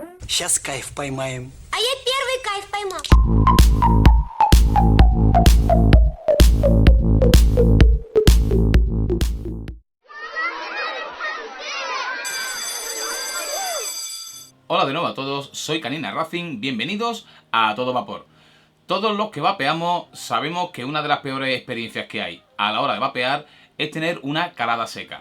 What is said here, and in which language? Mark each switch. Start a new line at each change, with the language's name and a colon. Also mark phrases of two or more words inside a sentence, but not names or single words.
Russian: Сейчас кайф поймаем. А я первый кайф поймал.
Spanish: Hola de nuevo a todos, soy Canina Racing, bienvenidos a Todo Vapor. Todos los que vapeamos sabemos que una de las peores experiencias que hay a la hora de vapear es tener una calada seca.